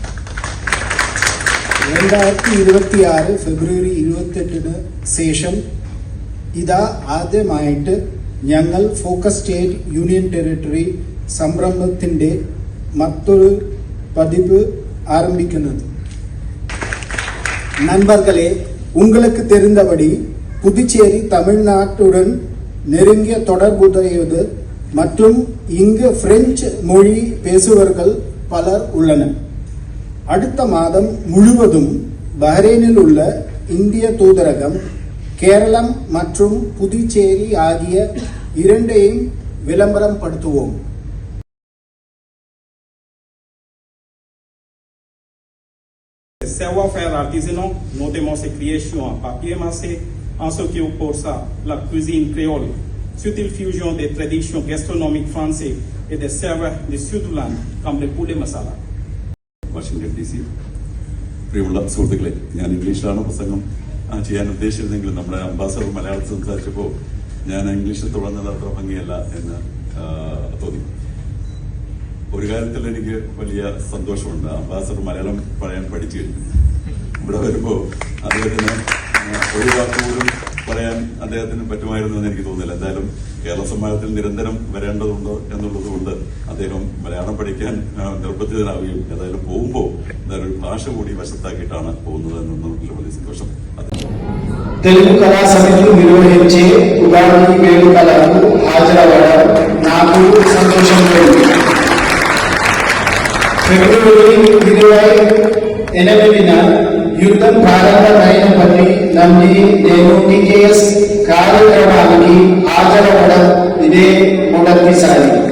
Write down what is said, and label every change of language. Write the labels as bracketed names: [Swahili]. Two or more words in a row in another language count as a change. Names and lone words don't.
[Malayalam] 2026 ഫെബ്രുവരി 28 ശേഷം ഇതാ ആദ്യമായിട്ട് ഞങ്ങൾ [English] focus state union territory [Malayalam] സംരംഭത്തിന്റെ മറ്റൊരു പതിപ്പ് ആരംഭിക്കുന്നത്. [Tamil] நண்பர்களே, உங்களுக்கு தெரிந்தபடி புதுச்சேரி தமிழ்நாட்டுடன் நெருங்கிய தொடர்புடையது மற்றும் இங்கு பிரெஞ்சு மொழி பேசுபவர்கள் பலர் உள்ளனர். அடுத்த மாதம் முழுவதும் பஹ்ரைனில் உள்ள இந்திய தூதரகம் கேரளம் மற்றும் புதுச்சேரி ஆகிய இரண்டையும் விளம்பரம் படுத்துவோம். [French] Savoir-faire artisanal, notamment ses créations en papier massé, en ce qui oppose ça la cuisine créole, subtile fusion des traditions gastronomiques françaises et des saveurs du Sud-Land, comme le poulet masala. [Malayalam] വാഷിംഗ്ടൺ DC പ്രിയമുള്ള സുഹൃത്തുക്കളെ, ഞാൻ ഇംഗ്ലീഷിലാണ് പ്രസംഗം ചെയ്യാൻ ഉദ്ദേശിച്ചിരുന്നെങ്കിലും നമ്മുടെ അംബാസഡർ മലയാളത്തിൽ സംസാരിച്ചപ്പോൾ ഞാൻ ഇംഗ്ലീഷിൽ തുടർന്നത് അത്ര ഭംഗിയല്ല എന്ന് തോന്നി. ഒരു കാര്യത്തിൽ എനിക്ക് വലിയ സന്തോഷമുണ്ട്, അംബാസഡർ മലയാളം പറയാൻ പഠിച്ചു കഴിഞ്ഞു. ഇവിടെ വരുമ്പോൾ അദ്ദേഹത്തിന് ഒരു വാക്കുപോലും പറയാൻ അദ്ദേഹത്തിന് പറ്റുമായിരുന്നു എന്ന് എനിക്ക് തോന്നുന്നില്ല. എന്തായാലും കേരള സമ്മേളനത്തിൽ നിരന്തരം വരേണ്ടതുണ്ട് എന്നുള്ളത് കൊണ്ട് അദ്ദേഹം മലയാളം പഠിക്കാൻ നിർബന്ധിതനാവുകയും ഏതായാലും പോകുമ്പോൾ എന്തായാലും ഒരു ഭാഷ കൂടി വശത്താക്കിയിട്ടാണ് പോകുന്നത് എന്നതിൽ വലിയ സന്തോഷം. [Telugu] తెలుగు కళా సమితి నిర్వహించే ఉగాది వేడుకలకు హాజరవ్వడం నాకు సంతోషంగా ఉంది. ఫిబ్రవరి 28న యుద్ధం ప్రారంభమైనప్పటి నుండి నేను టీకేఎస్ కార్యక్రమానికి హాజరవ్వడం ఇదే మొదటిసారి.